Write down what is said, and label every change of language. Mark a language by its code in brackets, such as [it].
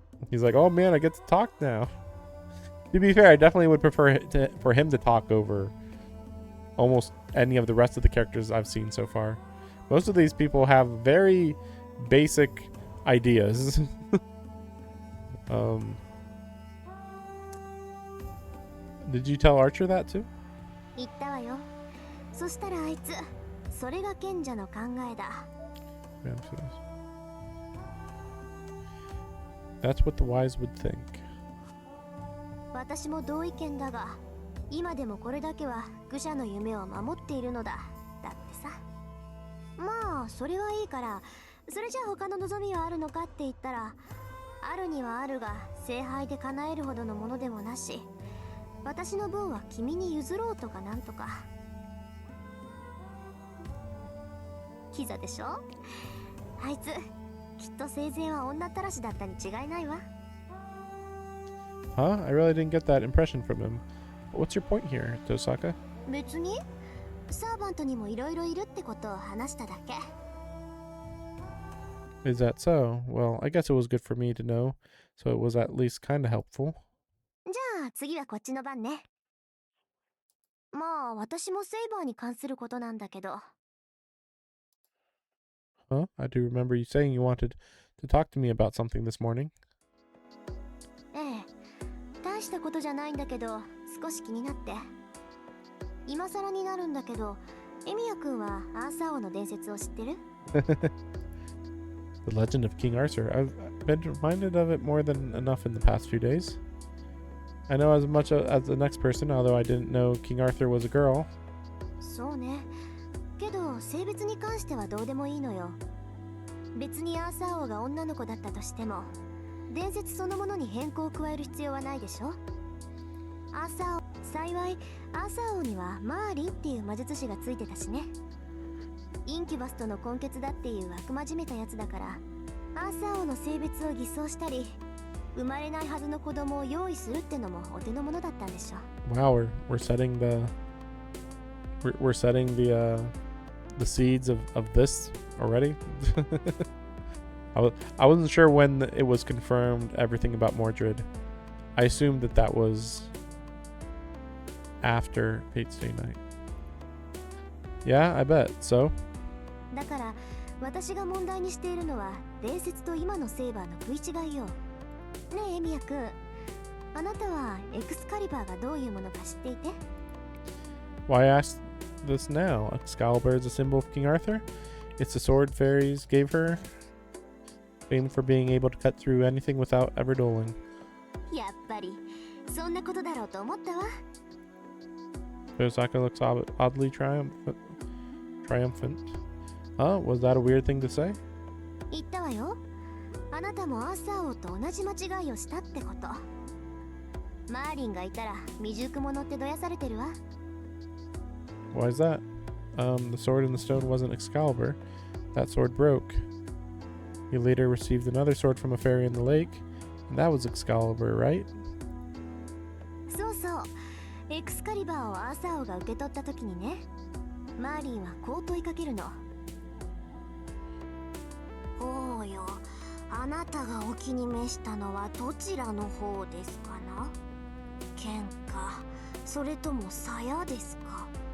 [en] He's like, "Oh man, I get to talk now." To be fair, I definitely would prefer for him to talk over almost any of the rest of the characters I've seen so far. Most of these people have very basic ideas. Did you tell Archer that too? [ja] 言ったわよ。そしたらあいつ、それが賢者の考えだ。 [en] That's what the wise would think. [ja] 私も同意見だが、今でもこれだけは愚者の夢を守っているのだ。だってさ。まあ、それはいいから、それじゃあ他の望みはあるのかって言ったら、あるにはあるが、聖杯で叶えるほどのものでもなし。私の分は君に譲ろうとかなんとか。キザでしょ？あいつ、きっと生前は女たらしだったに違いないわ。 [en] Huh? I really didn't get that impression from him. What's your point here, Tosaka? [ja] 別に、サーバントにもいろいろいるってことを話しただけ。 [en] Is that so? Well, I guess it was good for me to know, so it was at least kind of helpful. [ja] じゃあ次はこっちの番ね。まあ私もセイバーに関することなんだけど。 [en] Huh? I do remember you saying you wanted to talk to me about something this morning. [ja] ええ、大したことじゃないんだけど少し気になって。今更になるんだけど、エミヤ君はアーサー王の伝説を知ってる？ [en] The legend of King Arthur. I've been reminded of it more than enough in the past few days. I know as much as the next person, although I didn't know King Arthur was a girl. [ja] そうね。けど性別に関してはどうでもいいのよ。別にアーサー王が女の子だったとしても、伝説そのものに変更を加える必要はないでしょ。アーサー王、幸いアーサー王にはマーリンっていう魔術師がついてたしね。インキュバスとの根血だっていう悪魔じめたやつだから、アーサー王の性別を偽装したり、生まれないはずの子供を用意するってのもお手の物だったんでしょ。 [en] Wow, we're setting we're setting the seeds of this already. I wasn't sure when it was confirmed everything about Mordred. I assumed that was after Fate's Day Night. Yeah, I bet. So? [ja] だから私が問題にしているのは伝説と今のセイバーの食い違いよ。ねえエミヤくん、あなたはエクスカリバーがどういうものか知っていて？ [en] Why ask this now? Excalibur is a symbol of King Arthur. It's the sword fairies gave her, famed for being able to cut through anything without ever dueling. [ja] やっぱりそんなことだろうと思ったわ。 [en] Tosaka looks oddly triumphant. Was that a weird thing to say? [ja] 言ったわよ。あなたもアーサー王と同じ間違いをしたってこと。マーリンがいたら未熟者ってどやされてるわ。 [en] Why is that? The sword in the stone wasn't Excalibur. That sword broke. You later received another sword from a fairy in the lake, and that was Excalibur, right? [ja] そうそう。エクスカリバーをアーサー王が受け取った時にね、マーリンはこう問いかけるの。王よ、あなたがお気に召したのはどちらの方ですかな？剣か、それとも鞘ですか？